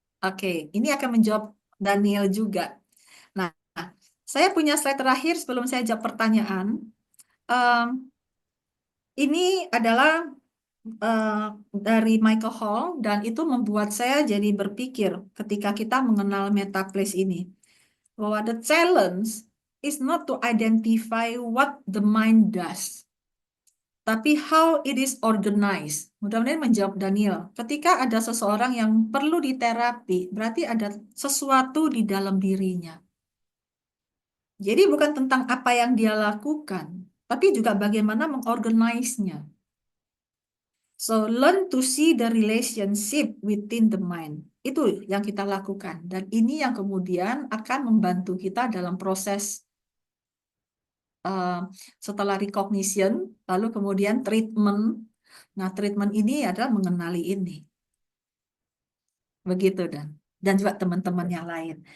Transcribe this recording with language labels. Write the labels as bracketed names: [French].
[Indonesian] Oke, ini akan menjawab Daniel juga. Nah, saya punya slide terakhir sebelum saya jawab pertanyaan. Em, ini adalah dari Michael Hall dan itu membuat saya jadi berpikir ketika kita mengenal metaplace ini. [English] Bahwa the challenge is not to identify what the mind does, tapi how it is organized. [Indonesian] Mudah-mudahan menjawab Daniel. Ketika ada seseorang yang perlu diterapi, berarti ada sesuatu di dalam dirinya. Jadi bukan tentang apa yang dia lakukan, tapi juga bagaimana mengorganize-nya. [English] So learn to see the relationship within the mind. [Indonesian] Itu yang kita lakukan. Dan ini yang kemudian akan membantu kita dalam proses setelah recognition, lalu kemudian treatment. Nah, treatment ini adalah mengenali ini. Begitu, dan juga teman-teman yang lain.